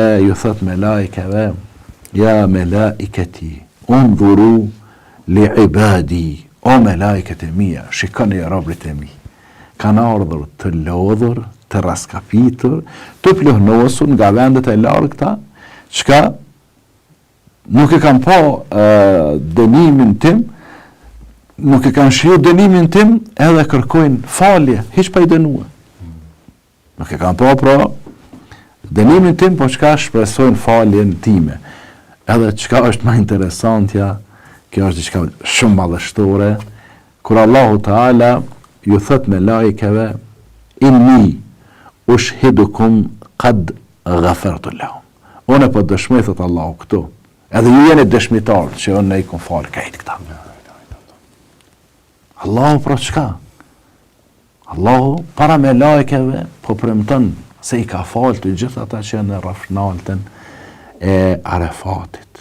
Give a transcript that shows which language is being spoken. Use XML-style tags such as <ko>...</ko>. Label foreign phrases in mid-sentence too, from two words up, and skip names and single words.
<sq>ju thot me lajkeve, ja me laiketi,</sq> <ar>انظروا إلى عبادي,</ar> <sq>o me lajket e mia, shikoni e robrit e mi, kanë ardhur të lodhur, të raskapitur, të plohnosur nga vendet e largëta, çka nuk e kanë pa dënimin tim, nuk e kanë shiu dënimin tim, edhe kërkojnë falje, hiç pa i dënuar. Nuk e kanë pa pra dënimin tim, po çka shpresojnë faljen time. Edhe çka është më interesantja, kjo është diçka shumë madhështore, kur</sq> <ar>الله تعالى</ar> <sq>ju thot me lajkeve,</sq> <ar>إني أشهدكم قد غفرت لهم.</ar> <sq>Unë po dëshmoj thot Allahu këtu. Edhe ju jeni dëshmitar që unë i kam fal këtë këta. Allahu për çka? Allahu para me lajkeve po premton se i ka fal të gjithë ata që janë në rrafnaltën e Arafatit.</sq>